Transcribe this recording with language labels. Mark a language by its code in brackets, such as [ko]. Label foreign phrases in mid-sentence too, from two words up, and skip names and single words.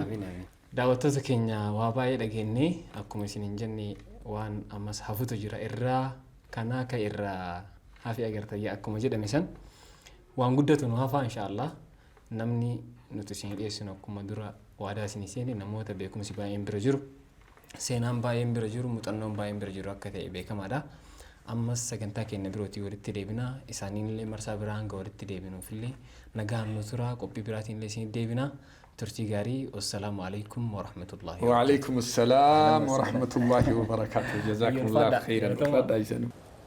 [om] Daawwattoota keenya waa baay'ee dhageenye akkuma isin hin jenne waan ammas hafutu jira irraa kanaa ka irraa hafi agartayya akkuma jedhame san waan guddatu nu hafaa inshaallah namni nuti isin dhiyeessinu akkuma dura waadaa isin seene namoota beekumsi baay'een bira jiru seenaan baay'een bira jiru muuxannoon baay'een bira jiru akka ta'e beekamaadha. Ammas sagantaa keenya birootii walitti deebina isaaniinillee marsaa biraa hanga walitti deebinuufillee nagaan nu tura qophii biraatiin illee isin deebina. [ar] ترتي غاري والسلام عليكم ورحمة الله وبركاته. وعليكم السلام ورحمة الله وبركاته. جزاكم الله خيرا.